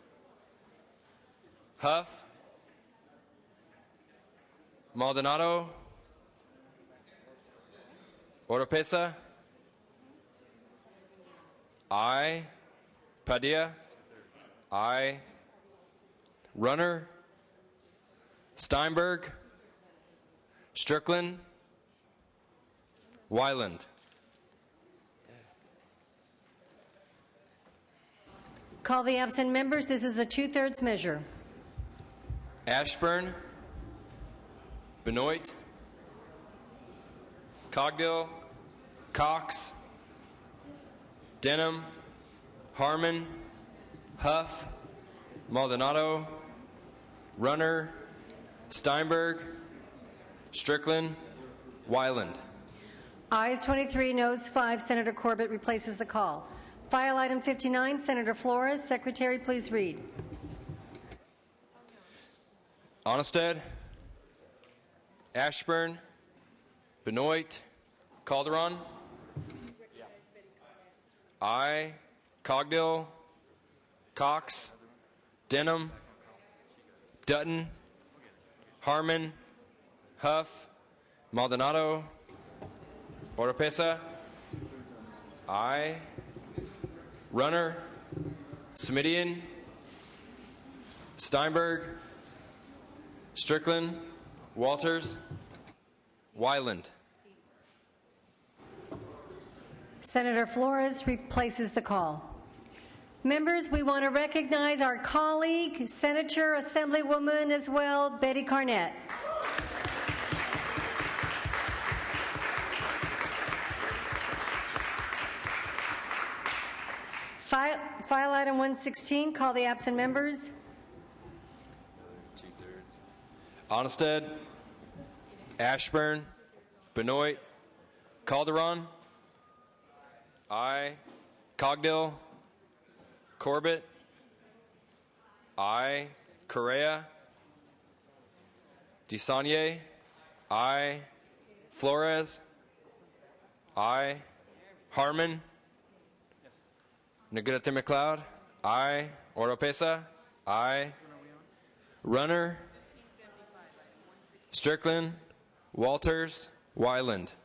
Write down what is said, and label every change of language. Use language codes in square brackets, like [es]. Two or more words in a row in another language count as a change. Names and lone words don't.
[en] Huff, Maldonado, Oropesa, I, Padilla, I, Runner, Steinberg, Strickland, Weiland. Call the absent members. This is a 2/3 measure. Ashburn, Benoit, Cogdill, Cox, Denham, Harmon, Huff, Maldonado, Runner, Steinberg, Strickland, Weiland. Ayes 23, noes 5. Senator Corbett replaces the call. File item 59, Senator Flores. Secretary, please read. Onnested, Ashburn, Benoit, Calderon, I, Cogdill, Cox, Denham, Dutton, Harmon, Huff, Maldonado, Oropesa, I, Runner, Smidian, Steinberg, Strickland, Walters, Weiland. Senator Flores replaces the call. Members, we want to recognize our colleague, Senator, Assemblywoman as well, Betty Carnett. File item 116, call the absent members. Onnested, Ashburn, Benoit, Calderon, I, Cogdill, Corbett, I, Correa, DeSaulnier, I, Flores, I, Harmon, Negrete McLeod, I, Oropesa, I, Runner, Strickland, Walters, Weiland.